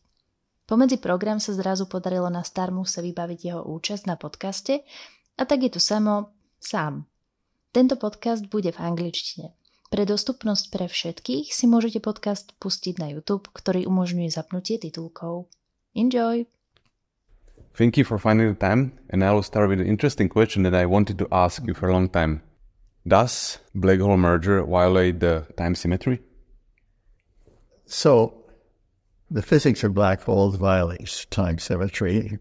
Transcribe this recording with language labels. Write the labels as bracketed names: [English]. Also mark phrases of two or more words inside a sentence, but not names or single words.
[Slovak] Pomedzi program sa zrazu podarilo na Starmuse vybaviť jeho účasť na podcaste a tak je tu Samo sám. Tento podcast bude v angličtine. Pre dostupnosť pre všetkých si môžete podcast pustiť na YouTube, ktorý umožňuje zapnutie titulkov. [English] Enjoy! Thank you for finding the time, and I will start with an interesting question that I wanted to ask you for a long time. Does black hole merger violate the time symmetry? So, the physics of black holes violates time symmetry.